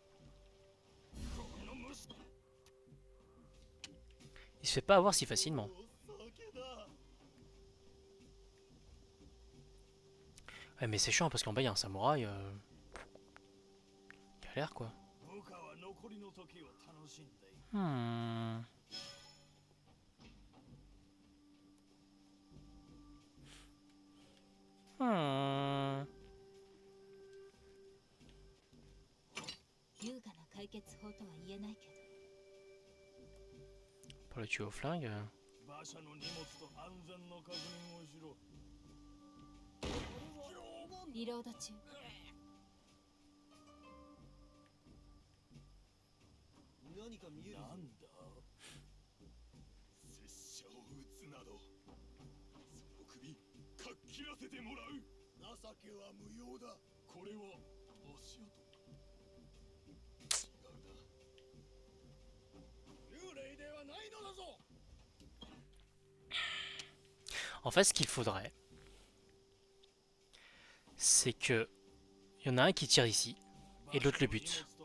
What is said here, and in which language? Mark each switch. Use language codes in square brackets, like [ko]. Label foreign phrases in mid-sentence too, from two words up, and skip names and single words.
[fr] Il se fait pas avoir si facilement. Ouais, mais c'est chiant parce qu'en bas il y a un samouraï. Galère quoi. [ja] 部下は残りの時を楽しんでいる。 Hmm. Hmm. 優雅な解決法とは言えないけど [fr] Pour le tuer au flingue. [ja] 馬車の荷物と安全の確認をしろ。リロード中何か見える。なんだ。拙者を撃つなど、その首かっきらせてもらう。情けは無用だ。これは足跡。違うな。幽霊ではないのだぞ。 [fr] En fait, ce qu'il faudrait, c'est que il y en a un qui tire ici et l'autre le bute.